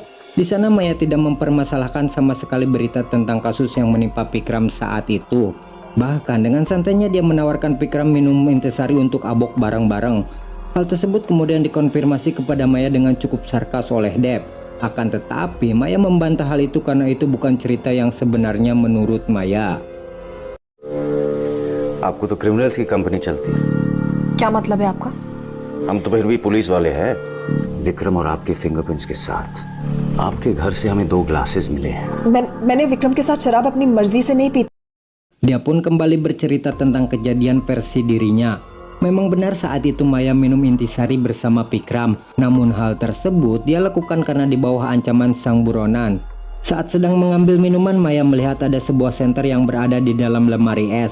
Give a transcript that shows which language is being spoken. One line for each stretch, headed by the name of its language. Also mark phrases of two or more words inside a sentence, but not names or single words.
Indonesian: Di sana Maya tidak mempermasalahkan sama sekali berita tentang kasus yang menimpa Vikram saat itu. Bahkan dengan santainya dia menawarkan Vikram minum intisari untuk abok bareng-bareng. Hal tersebut kemudian dikonfirmasi kepada Maya dengan cukup sarkas oleh Dev. Akan tetapi Maya membantah hal itu karena itu bukan cerita yang sebenarnya menurut Maya.
Hindi: आपको तो क्रिमिनल्स की कंपनी चलती है। क्या मतलब है आपका? हम तो फिर भी पुलिस वाले हैं। विक्रम और आपके फिंगरप्रिंट्स के साथ आपके घर से हमें 2 ग्लासेस मिले हैं। मैंने विक्रम के साथ शराब अपनी मर्जी से नहीं पी।
Indonesian: Dia pun kembali bercerita tentang kejadian versi dirinya. Memang benar saat itu Maya minum intisari bersama Vikram, namun hal tersebut dia lakukan karena di bawah ancaman sang buronan. Saat sedang mengambil minuman, Maya melihat ada sebuah senter yang berada di dalam lemari es.